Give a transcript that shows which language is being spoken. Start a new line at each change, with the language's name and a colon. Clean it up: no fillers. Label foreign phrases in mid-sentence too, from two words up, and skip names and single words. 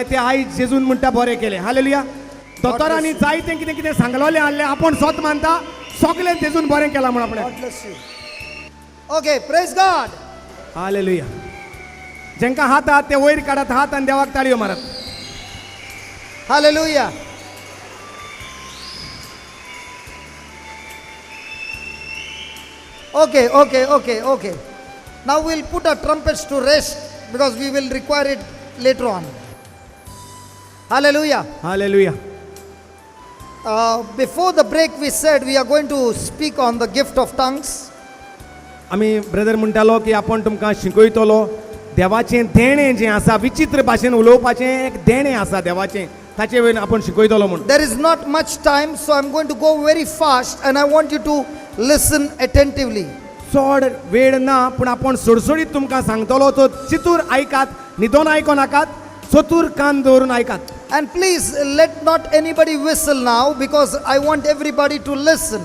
Konkani: ते आयज जेजून म्हणटा बरें केलें हालेलुया दोतोरांनी जायतें कितें कितें सांगलोलें आहलें आपूण स्वत मानता सगलें जेजून बरें केलां म्हण आपणें
English: God bless you. Okay, praise God.
Konkani: हालेलुया जेंकां हात आहात ते वयर काडात हात आनी देवाक ताळयो मारात
English: Hallelujah. Okay. Now we'll put our trumpets to rest because we will require it later on. Hallelujah. hallelujah Before the break, we said we are going to speak on the gift of tongues.
Konkani: आमी ब्रदर म्हणटालो की आपूण तुमकां शिकयतलो देवाचें देणें जें आसा विचित्र भाशेन उलोवपाचें एक देणें आसा देवाचें ताचे वयल्यान आपूण शिकयतलो म्हूण
English: There is not much time, so I'm going to go very fast and I want you to listen attentively.
Konkani: चड वेळ ना पूण आपूण सडसडीत तुमकां सांगतलो तो चितूर आयकात न्हिदोन आयको नाकात चतूर कान दवरून आयकात
English: And please let not anybody whistle now because I want everybody to listen.